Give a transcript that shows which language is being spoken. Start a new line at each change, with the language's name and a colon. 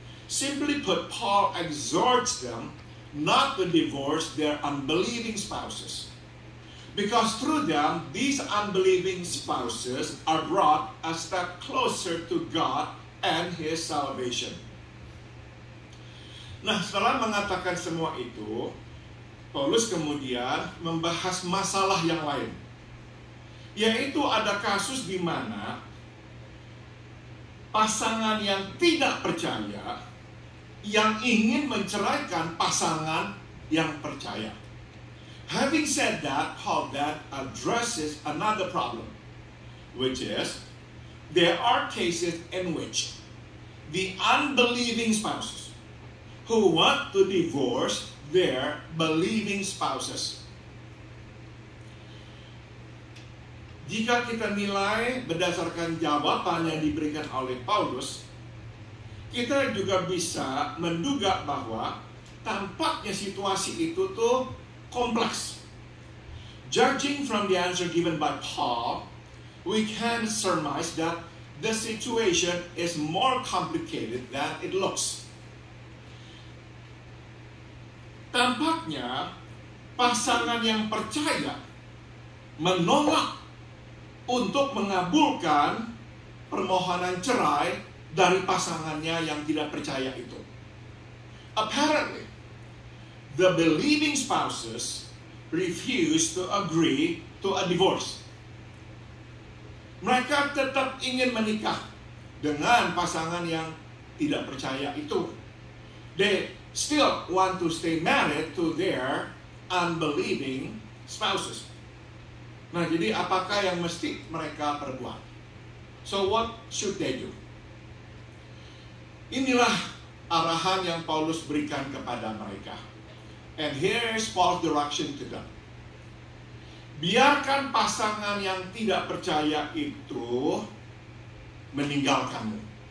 English: Simply put, Paul exhorts them not to divorce their unbelieving spouses. Because through them, these unbelieving spouses are brought a step closer to God and His salvation.
Indonesian: Nah, setelah mengatakan semua itu, Paulus kemudian membahas masalah yang lain. Yaitu ada kasus di mana pasangan yang tidak percaya yang ingin menceraikan pasangan yang percaya.
English: Having said that, Paul then addresses another problem, which is there are cases in which the unbelieving spouses who want to divorce their believing spouses.
Indonesian: Jika kita nilai berdasarkan jawaban yang diberikan oleh Paulus, kita juga bisa menduga bahwa tampaknya situasi itu tuh kompleks.
English: Judging from the answer given by Paul, we can surmise that the situation is more complicated than it looks.
Indonesian: Tampaknya pasangan yang percaya menolak untuk mengabulkan permohonan cerai dari pasangannya yang tidak percaya itu.
English: Apparently, the believing spouses refuse to agree to a divorce.
Indonesian: Mereka tetap ingin menikah dengan pasangan yang tidak percaya itu.
English: They still want to stay married to their unbelieving spouses.
Indonesian: Nah, jadi apakah yang mesti mereka perbuat?
English: So what should they do?
Indonesian: Inilah arahan yang Paulus berikan kepada mereka.
English: And here is Paul's direction to them.
Indonesian: Biarkan pasangan yang tidak percaya itu meninggalkanmu.